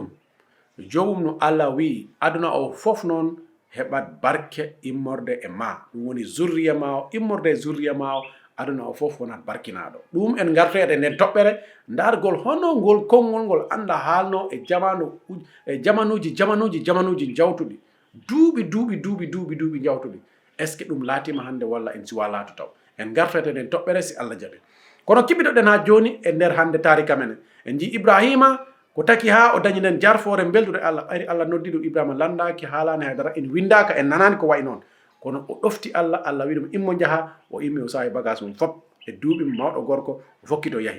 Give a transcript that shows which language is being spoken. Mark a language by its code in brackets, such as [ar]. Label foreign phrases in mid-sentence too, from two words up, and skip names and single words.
[ff] Jomum no Allah wi aduna o fof noon heɓat barke immorde e ma ɗum woni zurriya ma o immorde zurriya ma o aduna o fof wonat barkinaɗo. ɗum en gartoyede nden toɓɓere dargol hono ngol konngol ngol anda haalno e jamanuji jawtuɗi duuɓi jawtuɗi [fr] est ce que [ff] ɗum laatima hande walla en siwa laatu taw en gartoyede nden toɓɓere si Allah jaɓi. kono kiɓiɗoɗen ha joni e nder hande tarika menen en jii Ibraahiima ko taki ha o dañi nden jarfore beldude Allah ɓayri Allah noddi ɗum Ibraahiima landaki haalani haydara en windaka en nanani ko wayi noon kono o ɗofti Allah wi ɗum immo jaha o immi o sawi bagage mum fop e duuɓi mawɗo gorko o fokkito yahi.